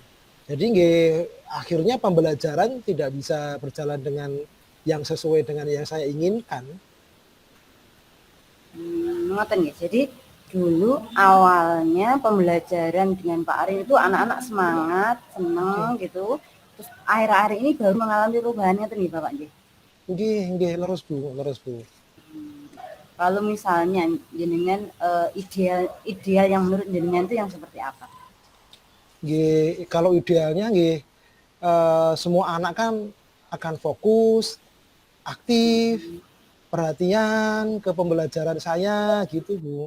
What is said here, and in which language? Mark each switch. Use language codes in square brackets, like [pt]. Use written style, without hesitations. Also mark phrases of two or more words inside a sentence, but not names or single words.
[id] Jadi akhirnya pembelajaran tidak bisa berjalan dengan yang sesuai dengan yang saya inginkan. [jv] Ngoten ya. [id] Jadi dulu awalnya pembelajaran dengan Pak Arin itu anak-anak semangat, seneng gitu. Terus akhir-akhir ini baru mengalami perubahannya tuh nih Bapak nggih. [jv] Nggih, leres Bu. [id] Kalau misalnya jenengan ideal yang menurut jenengan itu yang seperti apa? Kalau idealnya semua anak kan akan fokus, aktif, perhatian ke pembelajaran saya gitu Bu.